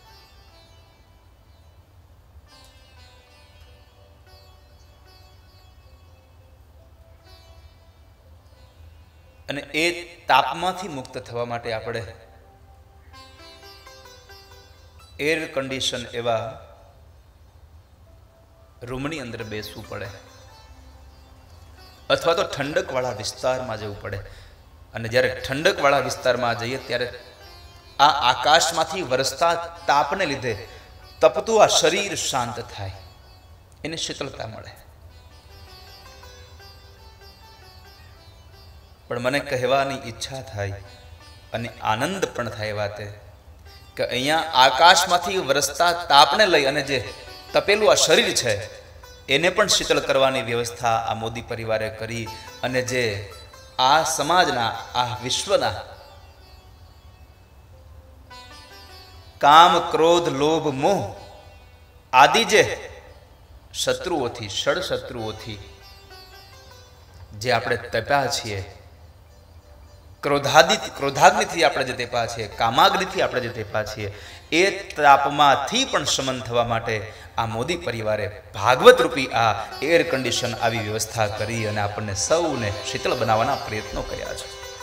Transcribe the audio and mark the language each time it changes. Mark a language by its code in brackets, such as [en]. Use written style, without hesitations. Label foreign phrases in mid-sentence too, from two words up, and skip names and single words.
[gu] અને એ તાપમાંથી મુક્ત થવા માટે આપણે [en] air condition [gu] એવા રૂમની અંદર બેસવું પડે અથવા તો ઠંડક વાળા વિસ્તાર મેં જવું પડે। અને જ્યારે ઠંડક વાળા વિસ્તાર મેં જઈએ ત્યારે આ આકાશમાંથી વરસતા તાપને લીધે તપતું આ શરીર શાંત થાય, એને શીતળતા મળે। પણ મને કહેવાની ઇચ્છા થાય અને આનંદ પણ થાય વાતે કે અહીંયા આકાશમાંથી વરસતા તાપને લઈ અને જે તપેલું આ શરીર છે એને પણ શીતળ કરવાની વ્યવસ્થા આ મોદી પરિવારે કરી અને જે આ સમાજના આ વિશ્વના કામ ક્રોધ લોભ મોહ આદિ જે શત્રુઓથી ષડ શત્રુઓથી જે આપણે તપ્યા છીએ, ક્રોધાગ્નિથી આપણે જે તેપા છીએ, કામાગ્નિથી આપણે જે તેપા છીએ, એ તાપમાંથી પણ શમન થવા માટે આ મોદી પરિવારે ભાગવત રૂપી આ [en] air condition [gu] આવી વ્યવસ્થા કરી અને આપણને સૌને શીતળ બનાવવાના પ્રયત્નો કર્યા છે.